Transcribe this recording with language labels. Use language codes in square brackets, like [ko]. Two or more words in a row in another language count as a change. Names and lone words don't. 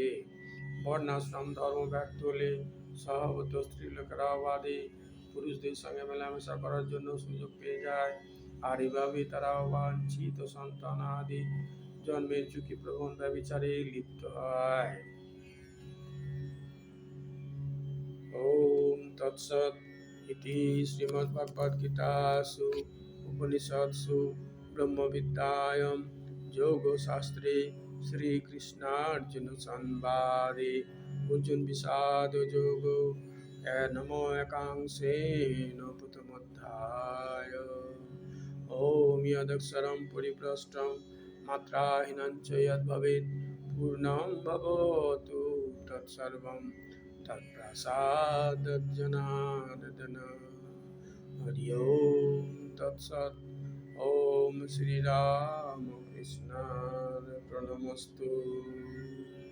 [bn] বর্ণাশ্রম ধর্ম ব্যর্থ হলে স্বভাবত স্ত্রীলোকেরা বাদে পুরুষদের সঙ্গে মেলামেশা করার জন্য সুযোগ পেয়ে যায়, আর এভাবে তারা অবাঞ্ছিত সন্তান আদি জন্মের ঝুঁকিপ্রবণ ব্যভিচারে লিপ্ত হয়। [sa] ওম তৎসৎ ইতি শ্রীমদ্ভগবদ্গীতাসু উপনিষৎসু ব্রহ্মবিদ্যায়াং যোগশাস্ত্রে শ্রীকৃষ্ণার্জুন সংবাদে অর্জুন বিষাদ যোগো নমো একাংশেন প্রথমোধ্যায়। ওম যদক্ষরং পরিভ্রষ্টং মাত্রাহীনং চ যদ্ভবেৎ পূর্ণং ভবতু তৎসর্বং তৎপ্রসাদাৎ জনার্দন। हरि ओम तत्सत। ओम श्री राम कृष्णाय प्रणमस्तु।